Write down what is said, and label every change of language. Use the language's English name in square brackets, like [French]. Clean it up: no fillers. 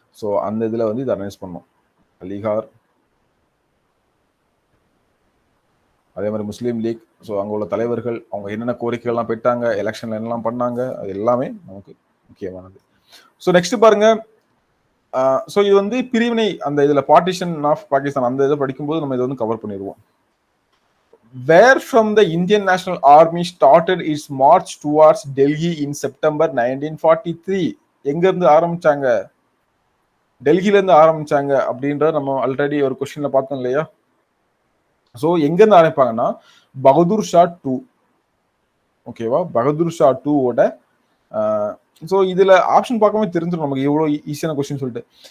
[Tamil] So அந்த இதுல வந்து இதை அனலைஸ் பண்ணோம். அலிகார், அதே மாதிரி முஸ்லீம் லீக். ஸோ அங்கே உள்ள தலைவர்கள் அவங்க என்னென்ன கோரிக்கைகள்லாம் பெற்றாங்க, எலெக்ஷன்ல என்னெல்லாம் பண்ணாங்க, அது எல்லாமே நமக்கு முக்கியமானது. ஸோ நெக்ஸ்ட் பாருங்க. ஸோ இது வந்து பிரிவினை, அந்த இதுல பார்ட்டிஷன் ஆஃப் பாகிஸ்தான், அந்த இதை படிக்கும்போது நம்ம இதை வந்து கவர் பண்ணிடுவோம். [English] Where from the Indian National Army started its march towards Delhi in September 1943? [Tamil] எங்க இருந்து ஆரம்பிச்சாங்க? டெல்லியில இருந்து ஆரம்பிச்சாங்க அப்படின்ற நம்ம ஆல்ரெடி ஒரு கொஸ்டின்ல பார்த்தோம் இல்லையா? ஸோ எங்க இருந்து ஆரம்பிப்பாங்கன்னா பகதூர் ஷா 2, ஓகேவா? பகதூர் ஷா 2ஓட ஸோ இதுல ஆப்ஷன் பார்க்கும்போது தெரிஞ்சிடும் நமக்கு எவ்வளவு ஈஸியான கொஸ்டின் சொல்லிட்டு.